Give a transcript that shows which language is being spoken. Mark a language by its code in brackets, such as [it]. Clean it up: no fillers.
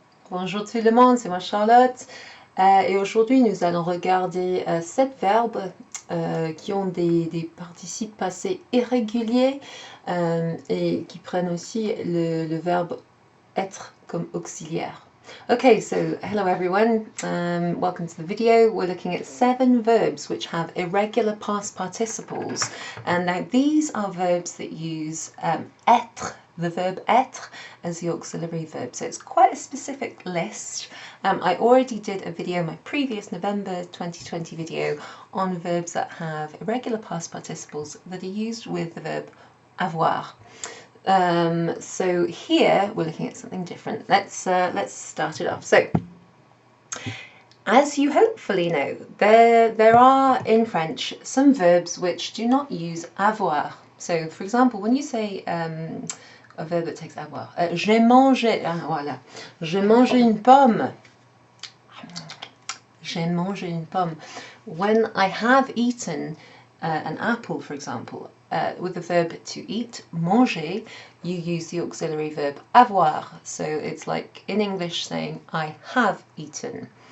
[fr] Bonjour tout le monde, c'est moi Charlotte et aujourd'hui nous allons regarder 7 verbes qui ont des participes passés irréguliers et qui prennent aussi le verbe être comme auxiliaire. [en] Okay, so hello everyone, welcome to the video. We're looking at 7 verbs which have irregular past participles, and now these are verbs that use être, the verb être, as the auxiliary verb, so it's quite a specific list. I already did a video, my previous November 2020 video, on verbs that have irregular past participles that are used with the verb avoir. So here we're looking at something different. Let's start it off. So, as you hopefully know, there are in French some verbs which do not use avoir. So, for example, when you say a verb that takes avoir, [fr] j'ai mangé, voilà, j'ai mangé une pomme. J'ai mangé une pomme. [en] When I have eaten an apple, for example, with the verb to eat, manger, you use the auxiliary verb avoir. So it's like in English saying I have eaten.